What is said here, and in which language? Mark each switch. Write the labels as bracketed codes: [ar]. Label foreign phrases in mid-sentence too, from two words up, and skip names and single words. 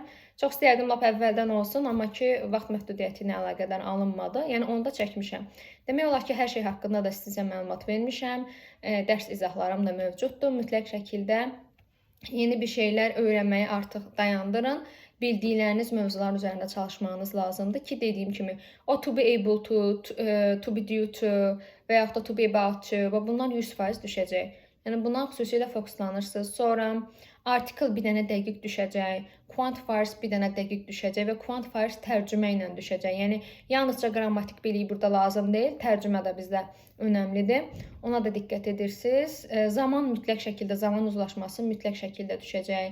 [az] Çox istəyərdim lap əvvəldən olsun, amma ki vaxt məhdudiyyəti ilə əlaqədar alınmadı. Yəni onu da çəkmişəm. Demək olar ki, hər şey haqqında da sizə məlumat vermişəm. Dərs izahlarım da mövcuddur. Mütləq şəkildə yeni bir şeylər öyrənməyi artıq dayandırın. Bildikləriniz mövzular üzərində çalışmanız lazımdır ki, dediyim kimi, o [en] to be able to be due to [az] və yaxud da [en] to be about to [az] və bunlar 100% düşəcək. Yəni buna xüsusilə fokuslanırsınız. Sonra article bir dənə dəqiq düşəcək, quantifiers bir dənə dəqiq düşəcək və quantifiers tərcümə ilə düşəcək. Yəni yalnızca qrammatik bilik burada lazım deyil, tərcümə də bizdə önəmlidir. Ona da diqqət edirsiniz. Zaman mütləq şəkildə, zaman uzlaşması mütləq şəkildə düşəcək.